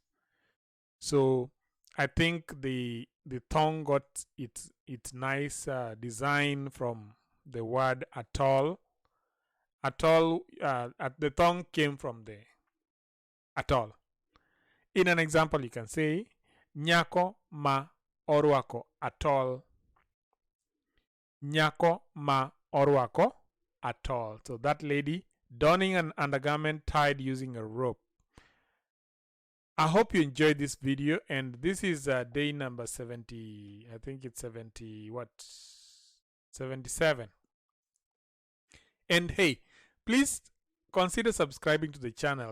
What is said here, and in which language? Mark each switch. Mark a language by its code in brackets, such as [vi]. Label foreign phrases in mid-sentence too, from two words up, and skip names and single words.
[en] So I think the thong got its nice design from the word atol. Atol, the thong came from the atol. [luo] In an example, you can say nyako ma orwako atol. Nyako ma orwako atol. [en] So that lady donning an undergarment tied using a rope. I hope you enjoyed this video, and this is day number 70. I think it's 70 what? 77. And hey, please consider subscribing to the channel.